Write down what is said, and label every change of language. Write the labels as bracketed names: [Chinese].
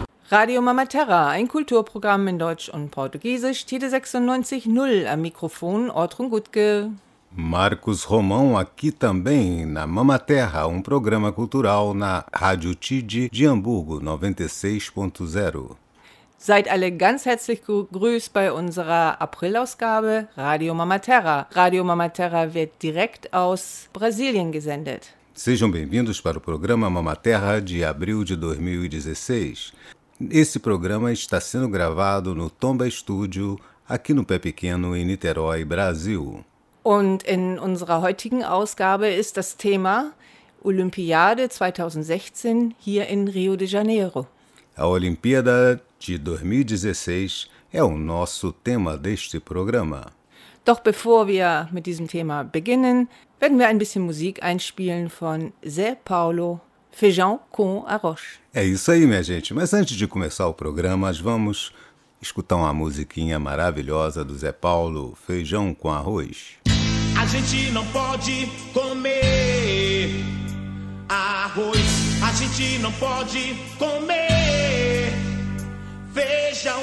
[German] Radio Mama Terra, ein Kulturprogramm in Deutsch und Portugiesisch, Tide 96.0 am Mikrofon, Ortrun Gutke. [Portuguese] Marcos Romão aqui também na Mama Terra, um programa cultural na Rádio Tide de Hamburgo 96.0. [German] Seid alle ganz herzlich gegrüßt bei unserer Aprilausgabe Radio Mama Terra. Radio Mama Terra wird direkt aus Brasilien gesendet. [Portuguese] Sejam bem-vindos para o programa Mama Terra de abril de 2016. Esse programa está sendo gravado no Tomba Studio, aqui no Pé Pequeno, em Niterói, Brasil. [German] Und in unserer heutigen Ausgabe ist das Thema Olympiade 2016 hier in Rio de Janeiro. [Portuguese] A Olimpíada de 2016 é o nosso tema deste programa. [German] Doch bevor wir mit diesem Thema beginnen, werden wir ein bisschen Musik einspielen von Zé Paulo Feijão com Arroz. [Portuguese] É isso aí, minha gente. Mas antes de começar o programa, vamos escutar uma musiquinha maravilhosa do Zé Paulo, Feijão com Arroz. A gente não pode comer arroz. A gente não pode comer feijão.